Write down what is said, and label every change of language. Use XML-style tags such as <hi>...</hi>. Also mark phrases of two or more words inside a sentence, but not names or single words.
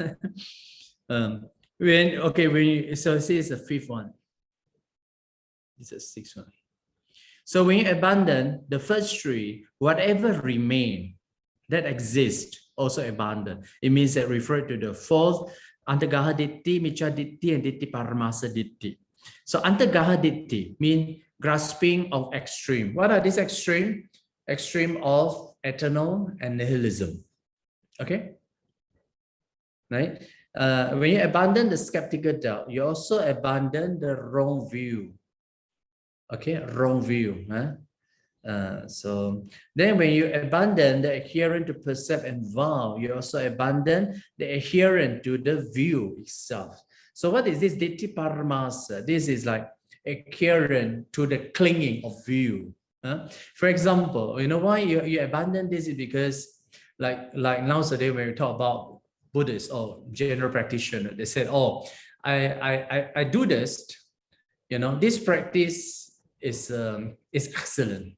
<en>So this is the fifth one. This is the sixth one. So when you abandon the first three, whatever remain that exist also abandon. It means that refer to the fourth</en> <pi>Antagaha Ditti, Micchaditti,</pi> <en>and</en> <pi>Ditti Paramasa Ditti.</pi> <en>So</en> <pi>Antagaha Ditti</pi> <en>means grasping of extreme. What are these extreme? Extreme of eternal and nihilism. Okay, right? When you abandon the skeptical doubt, you also abandon the wrong view. Okay, wrong view. So then when you abandon the adherent to percept and vow, you also abandon the adherent to the view itself. So what is this</en> <pi>ditti paramasa?</pi> <en>This is like adherent to the clinging of view. For example, you know why you abandon this is because like nowadays when we talk about Buddhists or general practitioner, they said, oh, I do this, you know, this practice is excellent.</en>